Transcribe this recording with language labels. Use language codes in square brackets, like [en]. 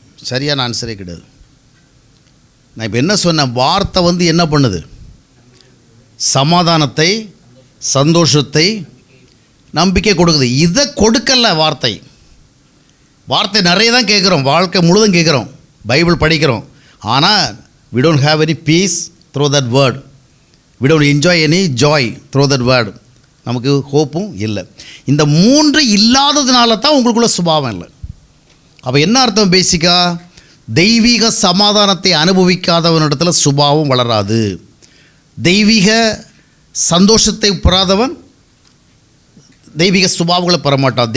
[ta] சரியான ஆன்சரே கிடையாது. நான் இப்போ என்ன சொன்னேன், வார்த்தை வந்து என்ன பண்ணுது? சமாதானத்தை, சந்தோஷத்தை, நம்பிக்கை கொடுக்குது. இதை கொடுக்கல வார்த்தை. வார்த்தை நிறைய தான் கேட்குறோம், வாழ்க்கை முழுதும் கேட்குறோம், பைபிள் படிக்கிறோம். ஆனால் [en] we don't have any peace through that word. We don't enjoy any joy through that word. [ta] நமக்கு ஹோப்பும் இல்லை. இந்த மூன்று இல்லாததுனால தான் உங்களுக்குள்ள சுபாவம் இல்லை. அப்போ என்ன அர்த்தம்? பேசிக்காக தெய்வீக சமாதானத்தை அனுபவிக்காதவனிடத்தில் சுபாவம் வளராது. தெய்வீக சந்தோஷத்தை பெறாதவன் தெய்வீக சுபாவங்களை பெறமாட்டான்.